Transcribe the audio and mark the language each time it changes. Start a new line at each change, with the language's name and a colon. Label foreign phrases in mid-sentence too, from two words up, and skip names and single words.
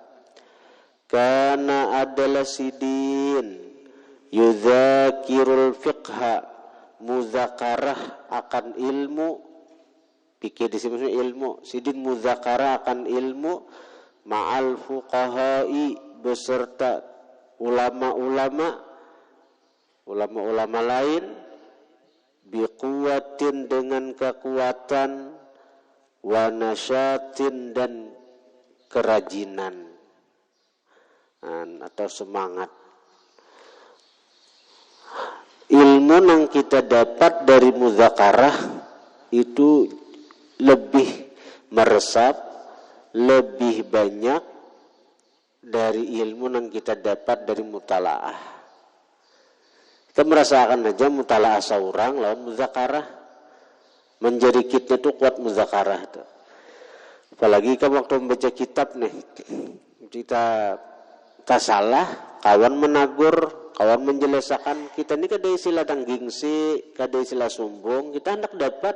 Indonesian: kana adalah sidin
Arabic: يذاكر الفقه,
Indonesian: muzakarah akan ilmu, pikir di sini ilmu, sidin muzakarah akan ilmu,
Arabic: مع الفقهاء,
Indonesian: beserta ulama-ulama lain, biquwatin, dengan kekuatan,
Arabic: ونشاط,
Indonesian: dan kerajinan atau semangat. Ilmu yang kita dapat dari muzakarah itu lebih meresap, lebih banyak dari ilmu yang kita dapat dari mutalaah.
Banjar: Kita merasakan aja mutalaah seorang lawan muzakarah, menjadi kita tuh kuat muzakarah tuh. Apalagi kan waktu membaca kitab nih, kita salah, kawan menagur, kawan menjelaskan, kita ini kada istilah tanggingsi, kada istilah sombong, kita hendak dapat.